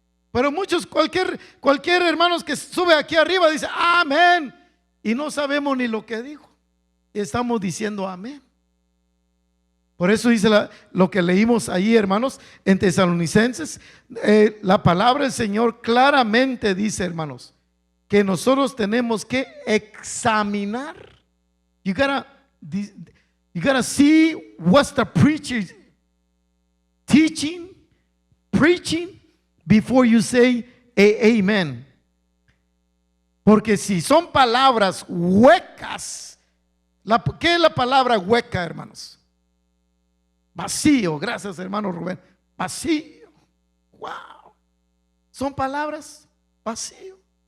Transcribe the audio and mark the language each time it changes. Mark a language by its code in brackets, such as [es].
[es] Pero muchos, cualquier hermanos que sube aquí arriba dice amén, y no sabemos ni lo que dijo, y estamos diciendo amén. Por eso dice lo que leímos ahí, hermanos, en Tesalonicenses, la palabra del Señor claramente dice, hermanos, que nosotros tenemos que examinar. [en] You gotta see what's the preacher teaching, preaching, before you say amen. [es] Porque si son palabras huecas, ¿qué es la palabra hueca, hermanos? Vacío. Gracias, hermano Rubén. Vacío. Wow. Son palabras vacío.